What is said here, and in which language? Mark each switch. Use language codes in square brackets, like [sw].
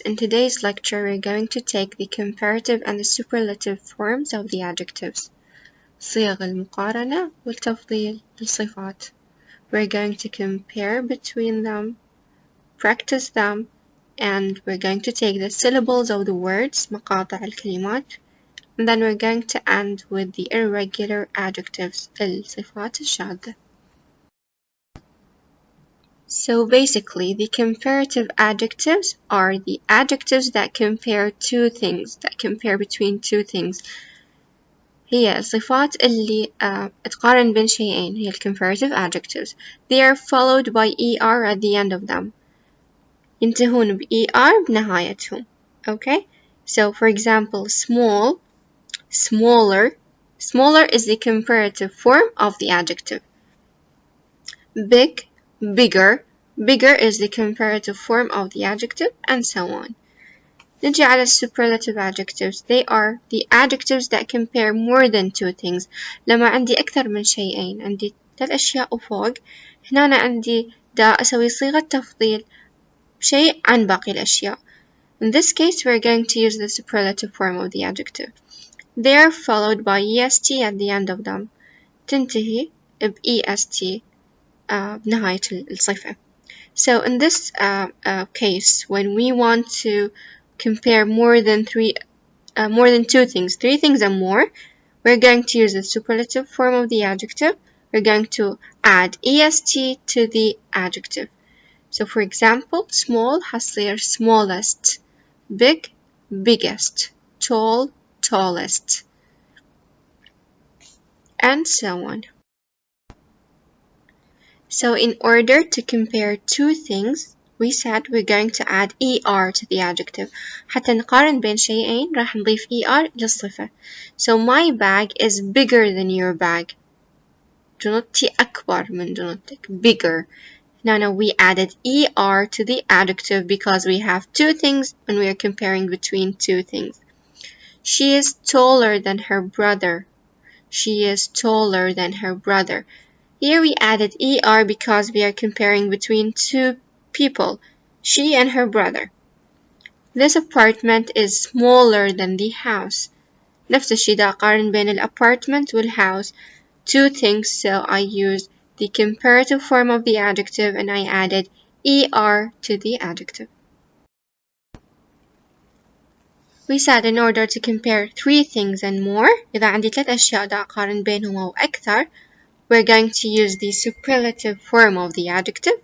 [en] In today's lecture, we're going to take the comparative and the superlative forms of the adjectives. [ar] صيغ المقارنة والتفضيل للصفات. [en] We're going to compare between them, practice them, and we're going to take the syllables of the words, [ar] مقاطع الكلمات, [en] and then we're going to end with the irregular adjectives, [ar] الصفات الشاذة. [en] So basically, the comparative adjectives are the adjectives that compare two things, that compare between two things. [ar] هي الصفات اللي تقارن بين شيئين هي [en] comparative adjectives. They are followed by ER at the end of them. [ar] ينتهون ER بنهايتهم. [en] Okay? So for example, small, smaller. Smaller is the comparative form of the adjective. Big, bigger. Bigger is the comparative form of the adjective, and so on. [ar] نجي على [en] superlative adjectives. They are the adjectives that compare more than two things. [ar] لما عندي أكثر من شيئين، عندي 3 أشياء وفوق، هنا أنا عندي دا أسوي صيغة تفضيل شيء عن باقي الأشياء. [en] In this case, we're going to use the superlative form of the adjective. They are followed by est at the end of them. [ar] تنتهي est بنهاية الصفة. [en] So in this case, when we want to compare more than two things, 3 things and more, we're going to use the superlative form of the adjective. We're going to add est to the adjective. So for example, small [ar] هصير [en] smallest, big, biggest, tall, tallest, and so on. So in order to compare two things, we said we're going to add ER to the adjective. [ar] حتى نقارن بين شيئين راح نضيف ER للصفة. [en] So my bag is bigger than your bag. [ar] جنطتي أكبر من جنطتك. [en] Bigger. Now we added ER to the adjective because we have two things and we are comparing between two things. She is taller than her brother. She is taller than her brother. Here we added ER because we are comparing between two people, she and her brother. This apartment is smaller than the house. [ar] نفس الشي دا أقارن بين الأبارتمنت والhouse. [en] Two things, so I used the comparative form of the adjective and I added ER to the adjective. We said in order to compare 3 things and more, [ar] إذا عندي 3 أشياء دا أقارن بينهم أو أكثر, [en] we're going to use the superlative form of the adjective.